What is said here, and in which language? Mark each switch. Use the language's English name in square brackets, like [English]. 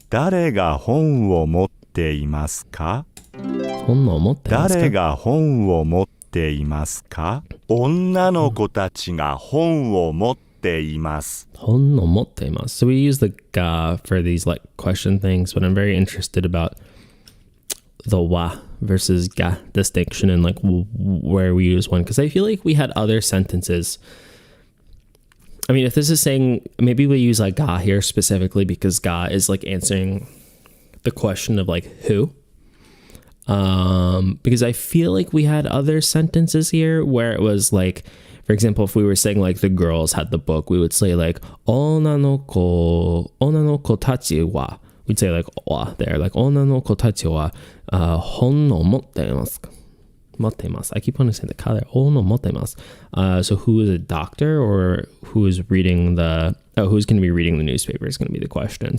[Japanese] 誰が本を持っていますか? 本を持っていますか? 誰が本を持っていますか?女の子たちが本を持っています。本を持っています。 [English] So we use the ga for these like question things, but I'm very interested about the wa versus ga distinction and like where we use one, because I feel like we had other sentences. I mean, if this is saying, maybe we use like ga here specifically because ga is like answering the question of like who. Because I feel like we had other sentences here where it was like, for example, if we were saying like the girls had the book, we would say like [Japanese] 女の子たちは [English] we'd say like wa there, like [Japanese] 女の子たちは本を持っていますか? 持っています. [English] I keep wanting to say the ka there. [Japanese] 本を持っています. [English] So who is a doctor or who is reading who's going to be reading the newspaper is going to be the question.